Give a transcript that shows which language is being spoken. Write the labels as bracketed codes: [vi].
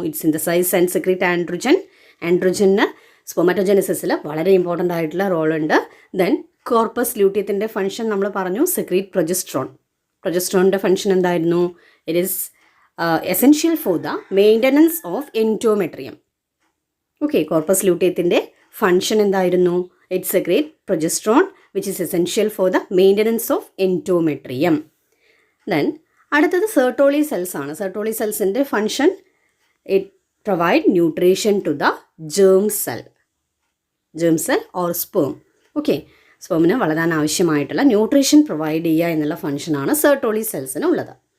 [en] It synthesize and secrete androgen. [ml] ആൻഡ്രോജന് സ്പൊമാറ്റോജെനസിസിൽ വളരെ important ആയിട്ടുള്ള റോളുണ്ട്. Then corpus ലൂട്ടിയത്തിൻ്റെ function നമ്മൾ പറഞ്ഞു, സെക്രീറ്റ് പ്രൊജസ്ട്രോൺ. പ്രൊജസ്ട്രോണിൻ്റെ ഫങ്ഷൻ എന്തായിരുന്നു? [en] It is essential for the maintenance of endometrium. [ml] Okay, corpus ലൂട്ടിയത്തിൻ്റെ function എന്തായിരുന്നു? [en] It secrete progesterone which is essential for the maintenance of endometrium. [ml] Then അടുത്തത് Sertoli cells ആണ്. Sertoli സെൽസിൻ്റെ function [en] It provide nutrition to the germ cell or sperm. [ml] Okay, സ്പേമിന് വളരാൻ ആവശ്യമായിട്ടുള്ള nutrition provide ചെയ്യുക എന്നുള്ള ഫങ്ഷനാണ് Sertoli സെൽസിന് ഉള്ളത്.